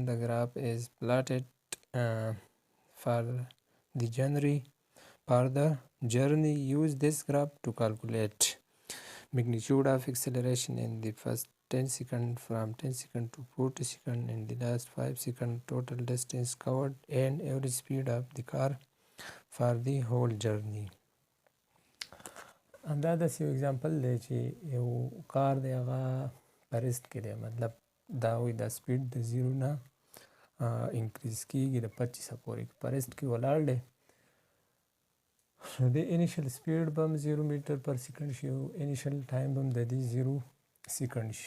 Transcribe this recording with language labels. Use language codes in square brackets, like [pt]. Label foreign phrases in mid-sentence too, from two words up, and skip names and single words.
[en] The graph is plotted for the journey. Use this graph to calculate magnitude of acceleration in the first 10 seconds, from 10 seconds to 40 seconds, in the last 5 seconds, total distance covered, and average speed of the car for the whole journey. [ps] دا داسې یو اگزامپل دی چې یو کار دی هغه په ریسټ کې دی، مطلب دا وایي دا سپیډ د 0 نه انکریز کېږي د 25 پورې. په ریسټ کې ولاړ دی، نو د [en] initial speed [ps] به هم 0 [en] meter per second [ps] شي او [en] initial time [ps] به هم د دې 0 سیکنډ شي.